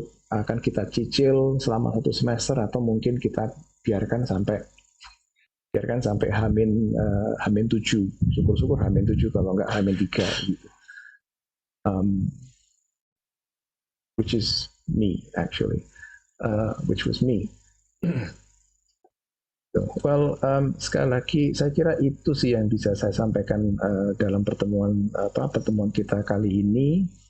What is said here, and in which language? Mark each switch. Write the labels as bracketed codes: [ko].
[id] akan kita cicil selama satu semester, atau mungkin kita biarkan sampai H-7, syukur-syukur H-7, kalau enggak H-3 gitu. [en] Which is me actually, which was me. [id] Well, sekali lagi saya kira itu sih yang bisa saya sampaikan dalam pertemuan kita kali ini.